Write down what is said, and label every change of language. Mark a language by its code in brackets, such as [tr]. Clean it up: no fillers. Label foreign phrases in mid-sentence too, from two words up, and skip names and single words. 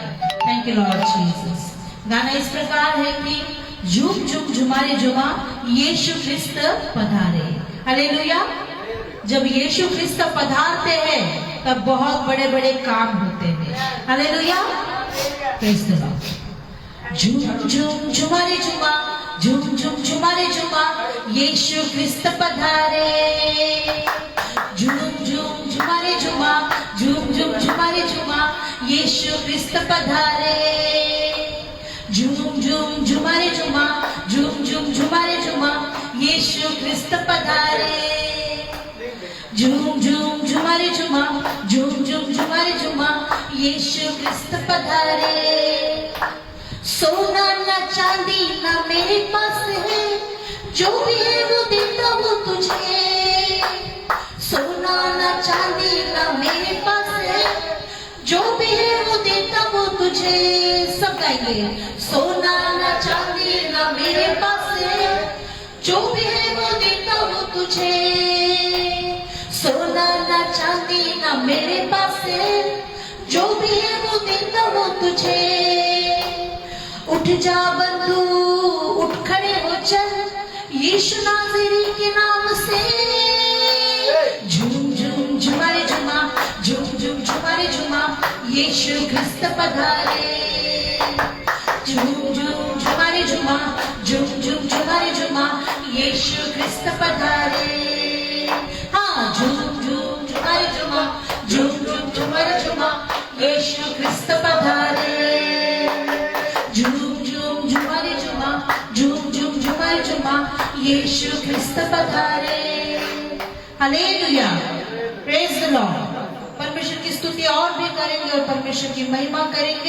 [en] Thank you Lord Jesus. [hi] गाना इस प्रकार है कि झूम झूम झुमारे झुमा यीशु ख्रिस्त पधारे। हालेलुया। जब यीशु ख्रिस्त पधारते हैं तब बहुत बड़े बड़े काम होते हैं। [en] हालेलुया। Praise the Lord. [hi] झूम झूम झुमारे झुमा, झूम झूम झुमारे झुमा यीशु ख्रिस्त पधारे। झूम झूम झुमारे झुमा, झूम झूम झुमारे झुमा यीशु ख्रिस्त पधारे। झूम झूम झुमारे झुमा, झूम झूम झुमारे झुमा यीशु ख्रिस्त पधारे। झूम झूम झुमारे झुमा, झूम झूम झुमारे झुमा यीशु ख्रिस्त पधारे। सोना ना चांदी ना मेरे पास है, जो भी है वो देता हूँ तुझे। सोना ना चांदी ना मेरे पास है, जो भी है वो देता हूँ तुझे। सब गाएंगे। सोना ना चांदी ना मेरे पास है, जो भी है वो देता हूँ तुझे। सोना ना चांदी ना मेरे पास है, जो भी है वो देता हूँ तुझे। उठ जा बंधु, उठ खड़े हो चल यीशु नाज़री के नाम से। झूम झूम झुमारे झुमा, झूम झूम झुमारे झुमा यीशु ख्रिस्त पधारे। झूम झूम झुमारे झुमा, झूम झूम झुमारे झुमा यीशु ख्रिस्त पधारे। हाँ, झूम झूम झुमारे झुमा, झूम झूम झुमारे झुमा यीशु ख्रिस्त पधारे। झूम झूम झुमारे झुमा, झूम झूम झुमारे झुमा यीशु ख्रिस्त पधारे। [en] हालेलुया, Praise the Lord. [hi] परमेश्वर की स्तुति और भी करेंगे और परमेश्वर की महिमा करेंगे।